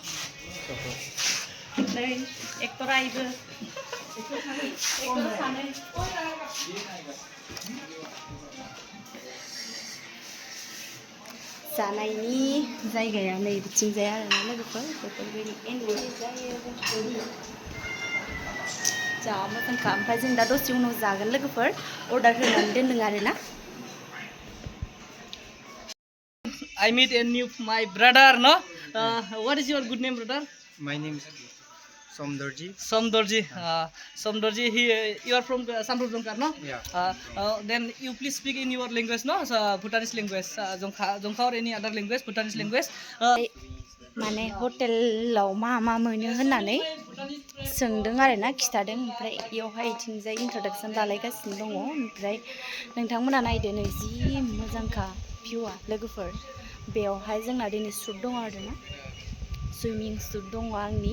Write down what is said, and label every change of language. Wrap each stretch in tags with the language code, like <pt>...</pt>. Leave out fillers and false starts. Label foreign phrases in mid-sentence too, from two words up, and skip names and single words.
<brx>नै एक्टरा इबो सानै जानायनि जायगाया नै बिथिंजाय आरोना लोगोफोर। बेफोरबायदि एन्जय जायो जा मोजांखा। ओमफ्राय जों दा दसे उनाव जागोन लोगोफोर, अर्डार होनानै दोनदों आरोना।</brx> <en>I meet a new my brother. No, what is your good name, brother? My name is Somdorji. Somdorji. You are from Samrup Jongkar, no? Yeah. Then you please speak in your language, no? Bhutanese language, Jongkha or any other language, Bhutanese language.</en> <brx>माने हटेलाव मा मोनो होननानै सोंदों आरोना, खिथादों। ओमफ्राय इयावहाय इथिंजाय इन्ट्रडाक्सन लालायगासिनो दङ। ओमफ्राय नोंथांमोना नायदो नै जि मोजांखा भिउआ लोगोफोर। बेयावहाय जोंना दिनै शुट दङ आरोना, सुइमिं शुट दङ आंनि।</brx>